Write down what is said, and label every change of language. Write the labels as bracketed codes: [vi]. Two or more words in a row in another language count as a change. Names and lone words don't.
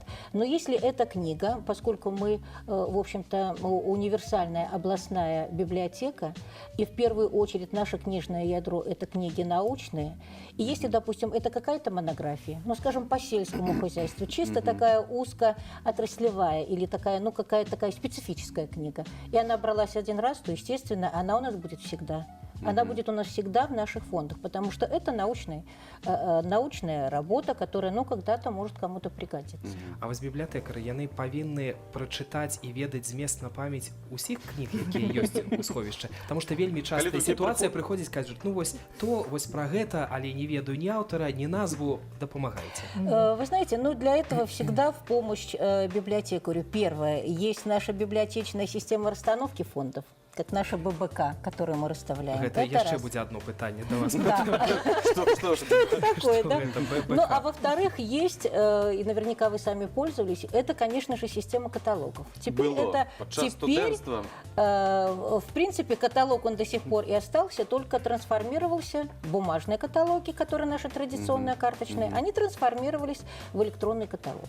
[ru] Но если эта книга, поскольку мы, в общем-то, универсальная областная библиотека, и в первую очередь наше книжное ядро – это книги научные, и если, допустим, это какая-то монография, ну, скажем, по сельскому хозяйству, чисто такая узкоотраслевая или такая, ну, какая-то такая специфическая книга, и она бралась один раз, то, естественно, она у нас будет всегда. Она будет у нас всегда в наших фондах, потому что это научная работа, которая, ну, когда-то может кому-то пригодиться. [be] А вось бібліятэкары, яны павінны прачытаць і ведаць змест на памяць усіх кніг, якія ёсць у сховішчы. Таму што вельмі часта сітуацыя прыходзіць, кажуць, ну вось пра гэта, але не ведаю ні аўтара, ні назву, дапамагайце. [ru] Вы знаете, ну, для этого всегда в помощь библиотекарю. Первое, есть наша библиотечная система расстановки фондов, как наша ББК, которую мы расставляем. [be] Это яшчэ будзе одно пытанне да вас. [ru] Что это такое, да? ББК? Ну, а во-вторых, есть, и наверняка вы сами пользовались, это, конечно же, система каталогов. Теперь в принципе, каталог, он до сих пор и остался, только трансформировался в бумажные каталоги, которые наши традиционные карточные, они трансформировались в электронный каталог.